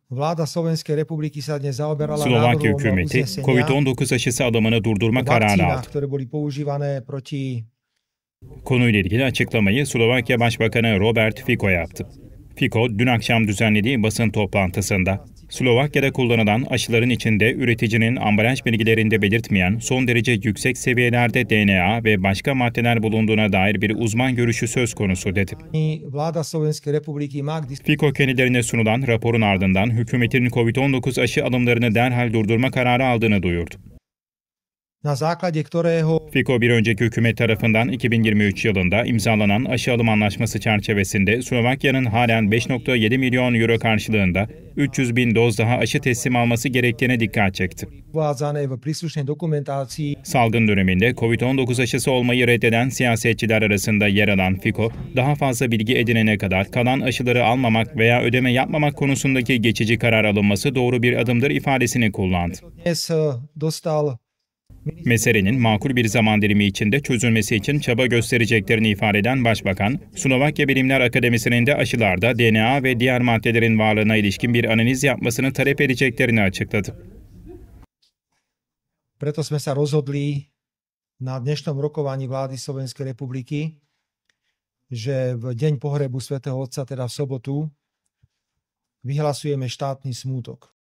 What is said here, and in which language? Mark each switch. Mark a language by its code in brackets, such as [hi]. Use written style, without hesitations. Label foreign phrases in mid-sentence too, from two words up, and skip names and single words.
[sk] Vláda Slovenskej republiky sa dnes zaoberala [tr] Slovakya [sk] návrhom [tr] hükümeti [sk] uznesenia [tr] COVID-19 aşısı alımını durdurma kararı [sk] vakcínach, [tr] aldı. [sk] ktoré boli používané proti [tr] Konuyla ilgili açıklamayı Slovakya Başbakanı Robert Fico yaptı. Fico, dün akşam düzenlediği basın toplantısında, Slovakya'da kullanılan aşıların içinde üreticinin ambalaj bilgilerinde belirtmeyen son derece yüksek seviyelerde DNA ve başka maddeler bulunduğuna dair bir uzman görüşü söz konusu dedi. [sk] vláda Slovenskej republiky má k [tr] Fico kendilerine sunulan raporun ardından hükümetin COVID-19 aşı alımlarını derhal durdurma kararı aldığını duyurdu. [sk] na základe ktorého [tr] Fico bir önceki hükümet tarafından 2023 yılında imzalanan aşı alım anlaşması çerçevesinde Slovakya'nın halen 5,7 milyon euro karşılığında 300 bin doz daha aşı teslim alması gerektiğine dikkat çekti. [sk] uvádzané v príslušnej dokumentácii [tr] Salgın döneminde COVID-19 aşısı olmayı reddeden siyasetçiler arasında yer alan Fico, daha fazla bilgi edinene kadar kalan aşıları almamak veya ödeme yapmamak konusundaki geçici karar alınması doğru bir adımdır ifadesini kullandı. [sk] dnes dostal [tr] Meselenin makul bir zaman dilimi içinde çözülmesi için çaba göstereceklerini ifade eden Başbakan, Slovakya Bilimler Akademisi'nin de aşılarda DNA ve diğer maddelerin varlığına ilişkin bir analiz yapmasını talep edeceklerini açıkladı. [sk] Preto sme sa rozhodli na dnešnom rokovaní vlády Slovenskej republiky, že v deň pohrebu svätého Otca, teda v sobotu, vyhlasujeme štátny smútok.